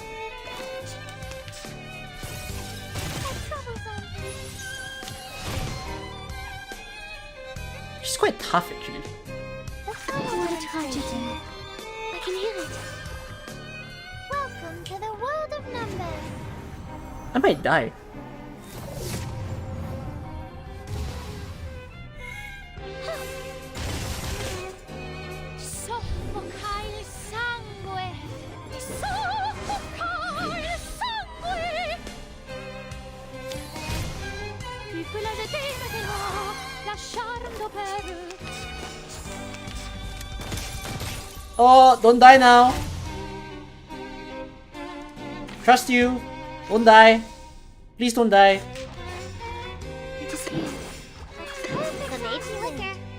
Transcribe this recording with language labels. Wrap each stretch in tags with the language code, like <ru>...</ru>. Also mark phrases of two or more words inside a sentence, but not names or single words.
<en>That's troublesome. She's quite tough, actually. What a tragedy. I can hear it. Welcome to the world of numbers. I might die.</en> <it>Soffoca il sangue. Soffoca il sangue.</it> <fr>Tu peux la jeter maintenant,</fr> <it>lasciando per.</it> <en>Oh, don't die now. Trust you. Don't die. Please don't die. The maiden liquor.</en>